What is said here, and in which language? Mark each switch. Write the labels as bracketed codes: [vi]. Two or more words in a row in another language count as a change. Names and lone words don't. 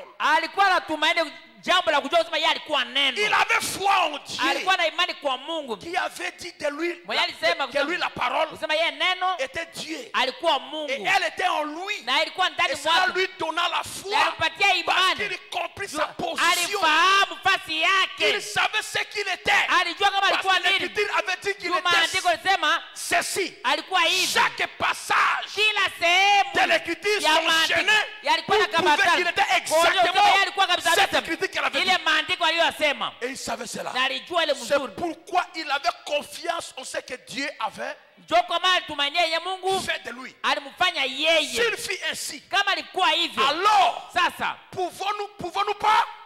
[sw] Alikuwa na tumaini jambo la kujua kusema yeye alikuwa neno. [fr] Il avait foi en Dieu. [sw] Alikuwa na imani kwa Mungu. [fr] Qui avait dit de lui que lui la parole [sw] kusema yeye neno [fr] était Dieu. [sw] Alikuwa Mungu. [fr] Et elle était en lui. [sw] Na ilikuwa ndani mwake. [fr] Et ça lui donna la foi. [sw] Na alipatia imani. [fr] Parce qu'il comprit sa position. [sw] Alifahamu fasi yake. [fr] Il savait ce qu'il était. [sw] Alijua kama alikuwa nini. [fr] Parce que l'Écriture avait dit qu'il était [sw] maandiko lisema [fr] ceci. [sw] Alikuwa hivi. [fr] Chaque passage [sw] kila sehemu [fr] de l'Écriture s'enchaînait pour prouver qu'il était exactement cette Écriture qu'elle avait dit. Et il savait cela. C'est pourquoi il avait confiance en ce que Dieu avait fait de lui. S'il fit ainsi, alors pouvons-nous pas?